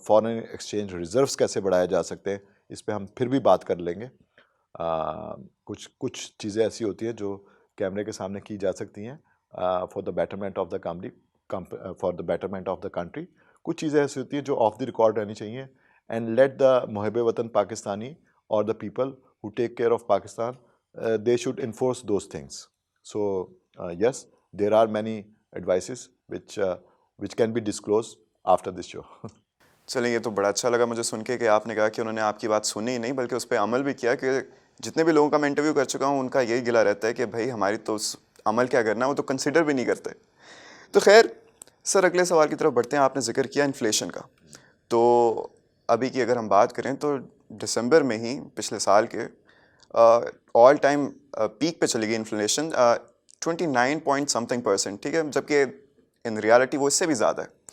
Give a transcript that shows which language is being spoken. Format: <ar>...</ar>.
<ur>Foreign exchange reserves کیسے بڑھائے جا سکتے ہیں اس پہ ہم پھر بھی بات کر لیں گے. کچھ چیزیں ایسی ہوتی ہیں جو کیمرے کے سامنے کی جا سکتی ہیں</ur> <en>For the betterment of the for the betterment of the country.</en> <ur>کچھ چیزیں ایسی ہوتی ہیں جو آف دی ریکارڈ رہنی چاہیے.</ur> <en>and let the</en> <ur>محب وطن پاکستانی اور</ur> <en>The people who take care of Pakistan, they should enforce those things. So yes, there are many advices which can be disclosed after this show.</en> <ur>چلیں یہ تو بڑا اچھا لگا مجھے سن کے کہ آپ نے کہا کہ انہوں نے آپ کی بات سنی ہی نہیں بلکہ اس پہ عمل بھی کیا. کہ جتنے بھی لوگوں کا میں انٹرویو کر چکا ہوں ان کا یہی گلا رہتا ہے کہ بھائی ہماری تو عمل کیا کرنا ہے، وہ تو کنسیڈر بھی نہیں کرتے. تو خیر سر اگلے سوال کی طرف بڑھتے ہیں. آپ نے ذکر کیا انفلیشن کا، تو ابھی کی اگر ہم بات کریں تو دسمبر میں ہی پچھلے سال کے آل ٹائم پیک پہ چلی گئی انفلیشن 29.something%، ٹھیک ہے، جبکہ ان ریالٹی وہ اس سے بھی زیادہ ہے.</ur>